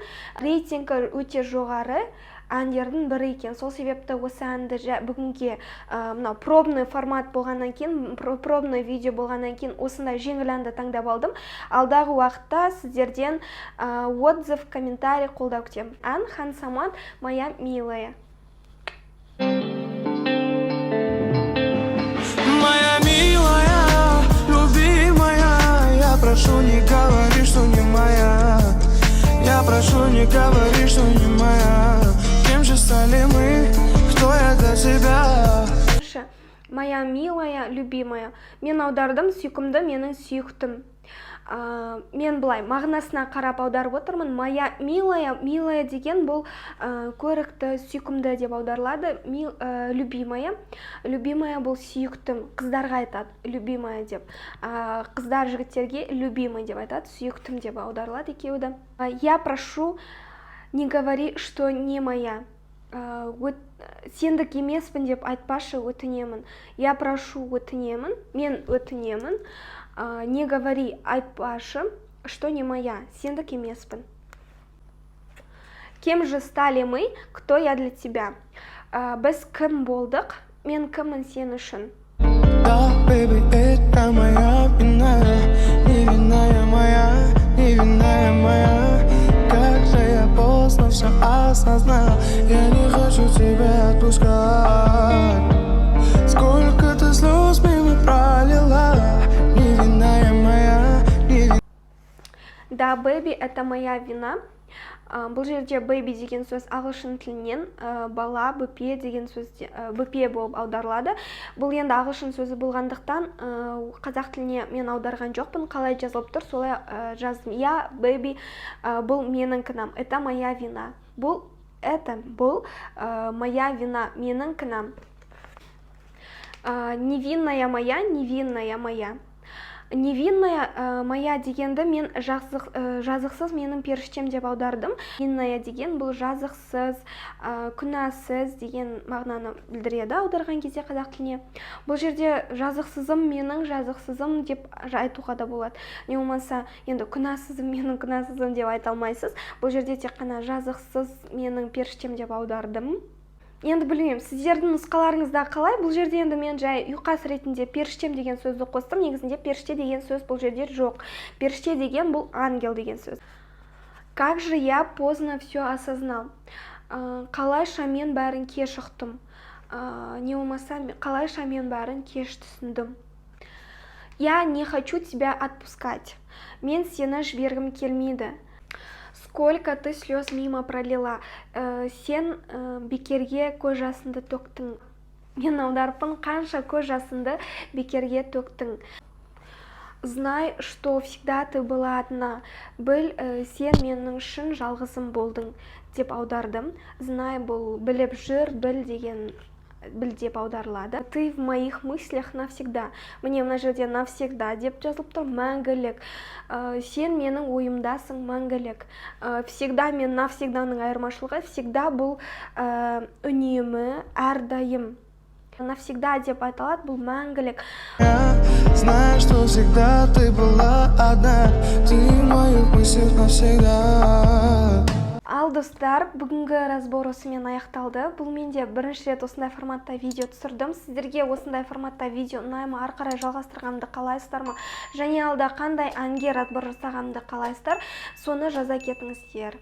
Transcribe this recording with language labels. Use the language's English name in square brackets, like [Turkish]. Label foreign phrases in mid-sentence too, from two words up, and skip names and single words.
[Kazakh] Рейтингі өте жоғары әндердің бірі екен. Сол себепті осы әнді бүгінге [Russian] пробный формат [Kazakh] болғаннан кейін, [Russian] пробный видео [Kazakh] болғаннан кейін осындай жеңіл әнді таңдап алдым. Алдағы уақытта сіздерден [Russian] отзыв, комментарий [Kazakh] қолдау күтемін. Ән Хан Самат [Russian] «Моя милая». Прошу, не говори, что не моя. Я прошу, не говори, что не моя. Кем же стали мы? Кто я для тебя? Моя милая, любимая. [Kazakh] Мен аудардым, сүйкімді, менің сүйіктім. Мен былай мағынасына қарап аударып отырмын. [Russian] Моя милая, милая [Kazakh] деген бұл көрікті, сүйкімді деп аударылады. [Russian] Любимая, любимая [Kazakh] бұл сүйіктім. Қыздарға айтады любимая деп. Қыздар жігіттерге любимый деп айтады, сүйіктім деп аударылады екеуді. [Russian] Я прошу, не говори, что не моя. [Kazakh] Сендік емеспін деп айтпашы, өтінемін. [Russian] Я прошу, [Kazakh] өтінемін, мен өтінемін. [Russian] Не говори, айтпашы, что не моя, [Kazakh] сендік емеспін. [Russian] Кем же стали мы, кто я для тебя? [Kazakh] Біз кім болдық, мен кіммін сен үшін? [Russian] Да, baby, это моя вина, невинная моя, невинная моя. Как же я поздно все осознал, я не хочу тебя отпускать. Сколько ты слез мимо пролила, невинная моя, невинная. Да, baby, это моя вина. [Kazakh] Бұл жерде baby деген сөз ағылшын тілінен бала, бөпе деген сөз бөпе болып аударылады. Бұл енді ағылшын сөзі болғандықтан қазақ тіліне мен аударған жоқпын. Қалай жазылып тұр, солай жаздым. Я, baby, бұл менің кінам. [Russian] Это моя вина. [Kazakh] Бұл [Russian] моя вина, [Kazakh] менің кінам. [Russian] Невинная моя, невинная моя. Невинная моя [Kazakh] дегенді мен жазықсыз менің періштем деп аудардым. Невинная деген бұл жазықсыз, күнәсіз деген мағынаны білдіреді аударған кезде қазақ тіліне. Бұл жерде жазықсызым, менің жазықсызым деп айтуға да болады. Не болмаса, енді күнәсізім, менің күнәсізім деп айта алмайсыз. Бұл жерде тек қана жазықсыз менің періштем деп аудардым. Енді білмеймін, сіздердің нұсқаларыңызда қалай? Бұл жерде енді мен жай ұйқас ретінде періштем деген сөзді қостым. Негізінде періште деген сөз бұл жерде жоқ. Періште деген бұл ангел деген сөз. [Russian] Как же я поздно все осознал? [Kazakh] Қалайша мен бәрін кеш ұқтым. Не болмаса, қалайша мен бәрін кеш түсіндім. [Russian] Я не хочу тебя отпускать. [Kazakh] Мен сені жібергім келмейді. [Russian] Сколько ты слез мимо пролила. [Kazakh] Сен бекерге көз жасынды төктің. Мен аударыппын, қанша көз жасынды бекерге төктің. [Russian] Знай, что всегда ты была одна. [Kazakh] Біл, сен менің үшін жалғызым болдың деп аудардым. Знай бұл біліп жүр, біл деген біл деп аударылады. [Russian] Ты в моих мыслях навсегда. [Kazakh] Міне мына жерде навсегда деп жазылып тұр, мәңгілік. Сен менің ойымдасың, мәңгілік. Всегда мен навсегданың айырмашылығы. Всегда бұл үнемі, әрдайым. Навсегда деп айтылады, бұл мәңгілік. [Russian] Знаю, что всегда ты была одна. Ты в моих мыслях навсегда. [Kazakh] Ал Ал достар, бүгінгі разбор осымен аяқталды. Бұл менде бірінші рет осындай форматта видео түсірдім. Сіздерге осындай форматта видео ұнаймы, ары қарай жалғастырғанымды қалайсыздар ма? Және алда қандай әнге разбор жасағанымды қалайсыздар? Соны жаза кетіңіздер.